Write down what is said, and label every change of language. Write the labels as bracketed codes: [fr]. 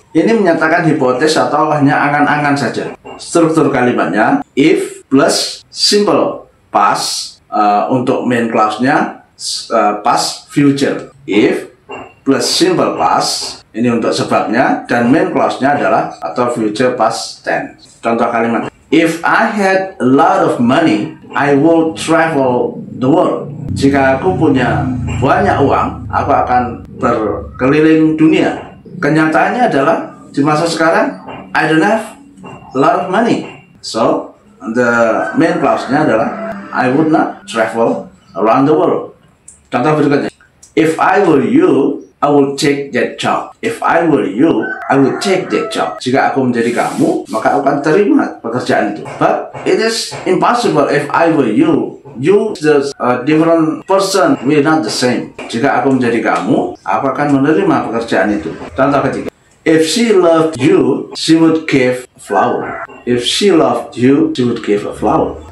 [id] Ini menyatakan hipotesis atau hanya angan-angan saja. Struktur kalimatnya if plus simple past, untuk main clause-nya past future. If plus simple past, ini untuk sebabnya, dan main clause-nya adalah atau future past tense. Contoh kalimat, [en] if I had a lot of money, I will travel the world. [id] Jika aku punya banyak uang, aku akan berkeliling dunia. Kenyataannya adalah di masa sekarang, [en] I don't have a lot of money. So, the main clause-nya adalah I would not travel around the world. [id] Contoh berikutnya, [en] if I were you, I will take that job. If I were you, I will take that job. [id] Jika aku menjadi kamu, maka aku akan terima pekerjaan itu. [en] But it is impossible if I were you. You, the different person, we are not the same. [id] Jika aku menjadi kamu, aku akan menerima pekerjaan itu. Contoh ketiga, [en] if she loved you, she would give a flower. If she loved you, she would give a flower.